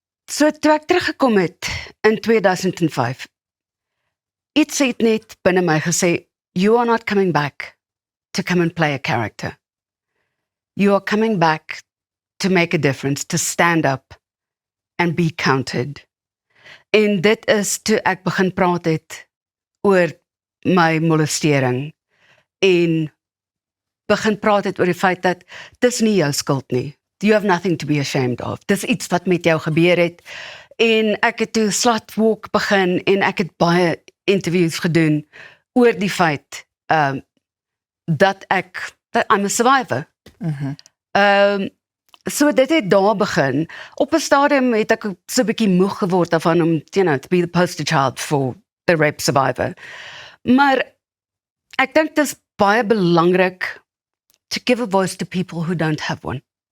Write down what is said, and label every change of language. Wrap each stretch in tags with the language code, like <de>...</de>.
<af>So toe ek teruggekom het in 2005, iets het net binne my gesê,</af> <en>you are not coming back to come and play a character. You are coming back to make a difference, to stand up and be counted.</en> <af>En dit is toe ek begin praat het oor my molestering en begin praat het oor die feit dat dis nie jou skuld nie.</af> <en>You have nothing to be ashamed of.</en> <af>Dis iets wat met jou gebeur het en ek het toe Slutwalk begin en ek het baie interviews gedoen oor die feit dat</af> <en>I'm a survivor.</en> <af>So dit het daar begin. Op 'n stadium het ek so 'n bietjie moeg geword daarvan om,</af> <en>to be the poster child for the rape survivor.</en> <af>Maar ek dink dit is baie belangrik</af> <en>to give a voice to people who don't have one.</en>